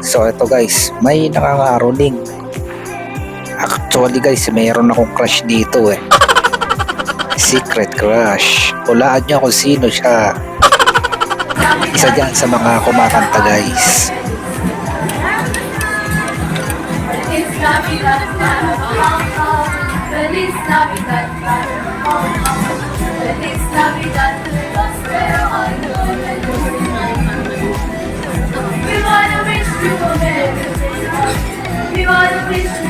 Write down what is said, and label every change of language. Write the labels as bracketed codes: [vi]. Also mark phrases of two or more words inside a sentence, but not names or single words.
[tl] So ito guys, may nakaka-caroling. [en] Actually guys, [tl] mayroon akong crush dito eh. [en] Secret crush. [tl] Hulaan nyo kung sino siya. Isa dyan sa mga kumakanta guys. [es] Feliz Navidad, Feliz Navidad, Feliz Navidad, prospero año nuevo. [en] We wanna wish you a Merry Christmas. We wanna wish